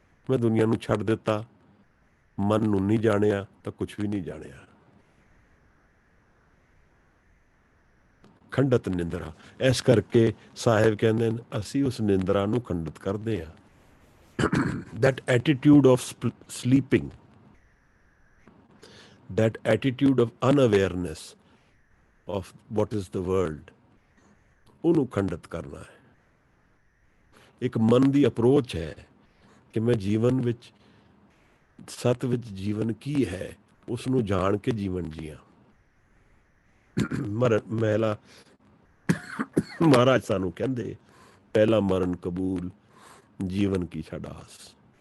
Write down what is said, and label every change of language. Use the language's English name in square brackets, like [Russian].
[Punjabi] ਮੈਂ ਦੁਨੀਆ ਨੂੰ ਛੱਡ ਦਿੱਤਾ, ਮਨ ਨੂੰ ਨਹੀਂ ਜਾਣਿਆ ਤਾਂ ਕੁਛ ਵੀ ਨਹੀਂ ਜਾਣਿਆ। ਖੰਡਤ ਨਿੰਦਰਾ। ਇਸ ਕਰਕੇ ਸਾਹਿਬ ਕਹਿੰਦੇ ਨੇ ਅਸੀਂ ਉਸ ਨਿੰਦਰਾ ਨੂੰ ਖੰਡਿਤ ਕਰਦੇ ਹਾਂ। [English] that attitude of sleeping, that attitude of unawareness of what is the world, [Punjabi] ਉਹਨੂੰ ਖੰਡਿਤ ਕਰਨਾ ਹੈ। ਇੱਕ ਮਨ ਦੀ ਅਪਰੋਚ ਹੈ ਕਿ ਮੈਂ ਜੀਵਨ ਵਿੱਚ, ਸਤ ਵਿੱਚ ਜੀਵਨ ਕੀ ਹੈ ਉਸ ਨੂੰ ਜਾਣ ਕੇ ਜੀਵਨ ਜੀਆਂ। ਮਹਿਲਾ ਮਹਾਰਾਜ ਸਾਨੂੰ ਕਹਿੰਦੇ ਪਹਿਲਾ ਮਰਨ ਕਬੂਲ, ਜੀਵਨ ਕੀ ਛਡਾਸ।